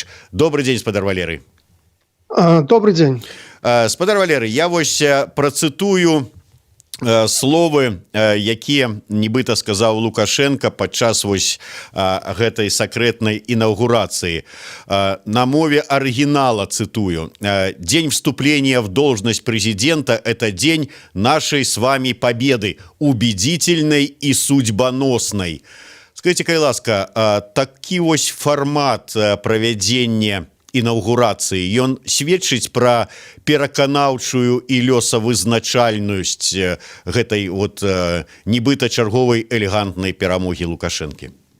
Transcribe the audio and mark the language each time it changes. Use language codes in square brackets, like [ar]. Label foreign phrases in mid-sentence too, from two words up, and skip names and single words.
[be] Добрый дзень, спадар Валерый. Добрый дзень. Спадар Валерый, я вось працытую словы, якія нібыта сказаў Лукашенко падчас вось гэтай сакрэтнай інаўгурацыі. [ru] На мове оригинала цитую: «День вступления в должность президента – это день нашей с вами победы, убедительной и судьбоносной». [be] Скажите, кай ласка, такі вось фармат правядзення інаўгурацыі, ён сведчыць пра пераканаўчую і лёсавызначальнасць гэтай вот нібыта чарговай элегантнай перамогі Лукашэнкі?